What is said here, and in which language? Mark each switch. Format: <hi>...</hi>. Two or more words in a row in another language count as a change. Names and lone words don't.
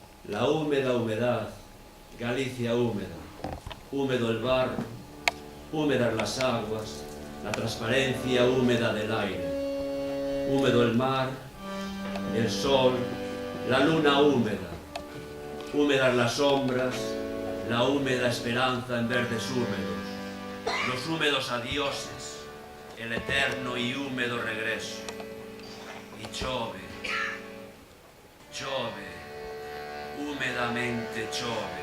<es>La húmeda humedad, Galicia húmeda, húmedo el barro, húmedas las aguas, la transparencia húmeda del aire, húmedo el mar, el sol, la luna húmeda, húmedas las sombras, la húmeda esperanza en verdes húmedos, los húmedos adioses, el eterno y húmedo regreso.</es> <gl>Y chove, chove, húmedamente chove.</gl>